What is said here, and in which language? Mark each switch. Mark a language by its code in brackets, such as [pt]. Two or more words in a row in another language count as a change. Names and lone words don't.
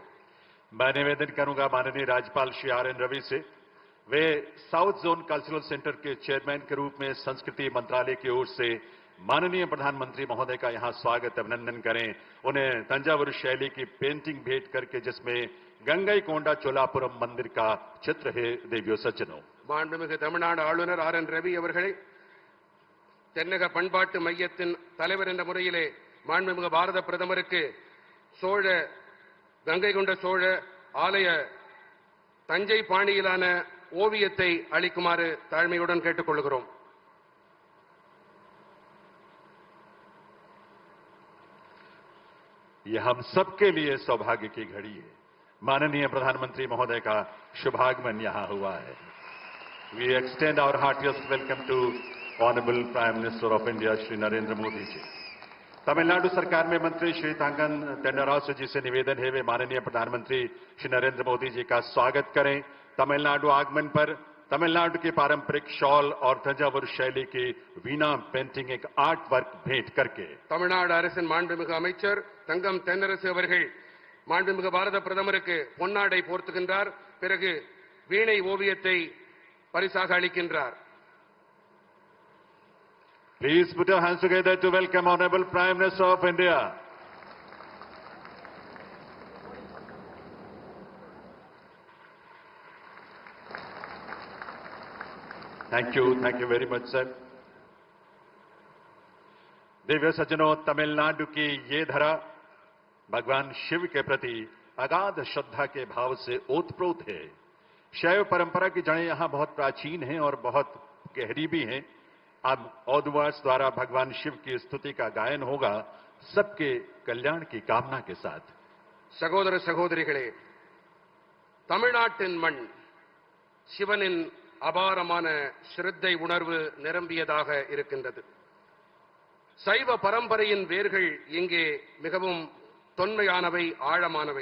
[hi] मैं निवेदन करूंगा माननीय राज्यपाल श्री आर एन रवि से, वे साउथ जोन कल्चरल सेंटर के चेयरमैन के रूप में संस्कृति मंत्रालय की ओर से माननीय प्रधानमंत्री महोदय का यहां स्वागत अभिनंदन करें। उन्हें तंजावुर शैली की पेंटिंग भेंट करके जिसमें गंगईकोंडा चोलापुरम मंदिर का चित्र है। देवियों सज्जनों, [ta] மாண்புமிகு தமிழ்நாடு ஆளுநர் ஆர் என் ரவி அவர்களை தென்னக பண்பாட்டு மையத்தின் தலைவர் என்ற முறையிலே மாண்புமிகு பாரத பிரதமருக்கு கங்கை கொண்ட சோழ ஆலய தஞ்சை பாணியிலான ஓவியத்தை அளிக்குமாறு தாழ்மையுடன் கேட்டுக்கொள்கிறோம்। [hi] यह हम सबके लिए सौभाग्य की घड़ी है। माननीय प्रधानमंत्री महोदय का शुभागमन यहां हुआ है। [en] We extend our heartiest welcome to Honorable Prime Minister of India श्री नरेंद्र मोदी जी। [hi] तमिलनाडु सरकार में मंत्री श्री तंगन तेनरासु जी से निवेदन है वे माननीय प्रधानमंत्री श्री नरेंद्र मोदी जी का स्वागत करें। तमिलनाडु आगमन पर तमिलनाडु की पारंपरिक शॉल और तंजावुर शैली की वीणा पेंटिंग एक [en] art work [hi] भेंट करके [ta] தமிழ்நாடு அரசின் மாண்புமிகு அமைச்சர் தங்கம் தென்னரசு அவர்கள் மாண்புமிகு பாரத பிரதமருக்கு பொன்னாடை போர்த்துகின்றார், பிறகு வீணை ஓவியத்தை பரிசாக அளிக்கின்றார்। [en] Please put your hands together to welcome Honorable Prime Minister of India. Thank you very much, sir. [hi] दिव्य सज्जनों, तमिलनाडु की ये धरा भगवान शिव के प्रति अगाध श्रद्धा के भाव से ओतप्रोत है। शैव परंपरा की जड़ें यहां बहुत प्राचीन हैं और बहुत गहरी भी हैं। अब औदवास द्वारा भगवान शिव की स्तुति का गायन होगा, सबके कल्याण की कामना के साथ। [ta] சகோதர சகோதரிகளே, தமிழ்நாட்டின் மண் சிவனின் அபாரமான ஸ்ரத்தை உணர்வு நிரம்பியதாக இருக்கின்றது। சைவ பரம்பரையின் வேர்கள் இங்கே மிகவும் தொன்மையானவை, ஆழமானவை.